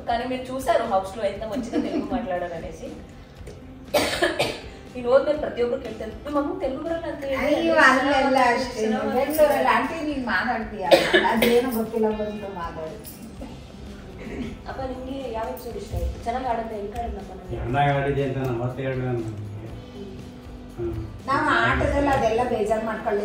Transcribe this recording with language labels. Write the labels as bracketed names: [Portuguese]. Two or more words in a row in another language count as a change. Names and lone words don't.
[Telugu] కానీ మీరు చూసారు హౌస్లో ఎంత మంచిగా తెలుగు మాట్లాడారు అనేసి. ఈ రోజు నేను ప్రతి ఒక్కరికి వెళ్తాను, మీ మమ్మీ తెలుగు కూడా [Kannada] అಪ್ಪ ನಿಮಗೆ ಯಾವ ಎಪಿಸೋಡ್ ಇಷ್ಟ ಆಯ್ತು? ಚೆನ್ನಾಗಿ ಆಡೋದು ಹೆಂಗೆ ಆಡಿದ್ನಪ್ಪ? ನಾವು ಆಟದಲ್ಲಿ ಅದೆಲ್ಲ ಬೇಜಾರು ಮಾಡ್ಕೊಳ್ಳಿಲ್ಲ.